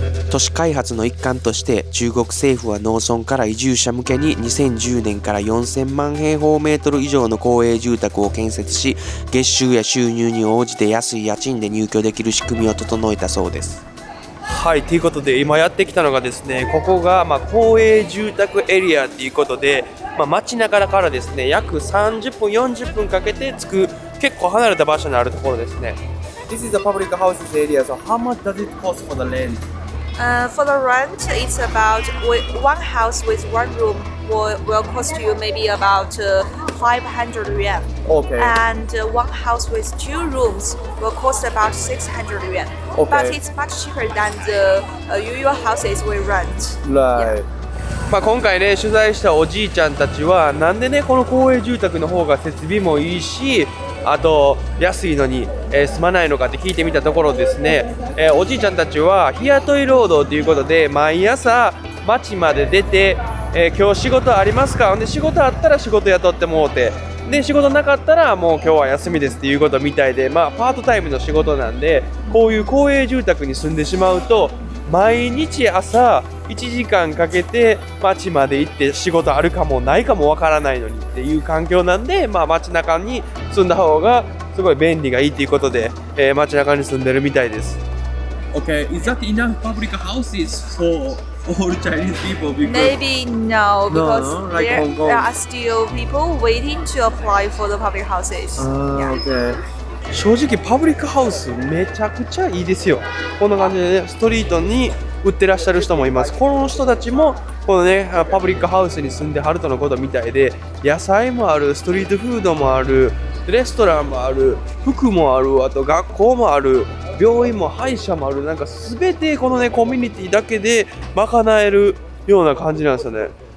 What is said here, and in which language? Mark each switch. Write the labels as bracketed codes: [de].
[ja] 都市開発の一環として中国政府は農村から移住者向けに2010年から4000万平方メートル以上の公営住宅を建設し、月収や収入に応じて安い家賃で入居できる仕組みを整えたそうです。はい、ということで今やってきたのがですね、ここが公営住宅エリアということで、街中からですね約30分40分かけて着く結構離れた場所にあるところですね。 [en] This is a public houses area, so how much does it cost for the land? For the rent, it's about one house with one room will cost you maybe about 500 yuan. Okay. And one house with two rooms will cost about 600 yuan. Okay. But it's much cheaper than the usual houses we rent. Right. [ja] 今回ね取材したおじいちゃんたちはなんでねこの公営住宅の方が設備もいいし、あと安いのに、住まないのかって聞いてみたところですね、おじいちゃんたちは日雇い労働ということで毎朝町まで出て、今日仕事ありますか、で仕事あったら仕事雇ってもうて、で仕事なかったらもう今日は休みですっていうことみたいで、パートタイムの仕事なんで、こういう公営住宅に住んでしまうと毎日朝1時間かけて町まで行って仕事あるかもないかもわからないのにっていう環境なんで、街中に住んだ方がすごい便利がいいということで、街中に住んでるみたいです。 [en] Okay, is that enough public houses for all Chinese people? Because Maybe no, because No, like Hong Kong. there are still people waiting to apply for the public houses. Yeah. Okay. [ja] 正直パブリックハウスめちゃくちゃいいですよ。こんな感じでねストリートに売ってらっしゃる人もいます。この人たちもこのねパブリックハウスに住んではるとのことみたいで、野菜もある、ストリートフードもある、レストランもある、服もある、あと学校もある、病院も歯医者もある、なんか全てこのねコミュニティだけで賄えるような感じなんですよね。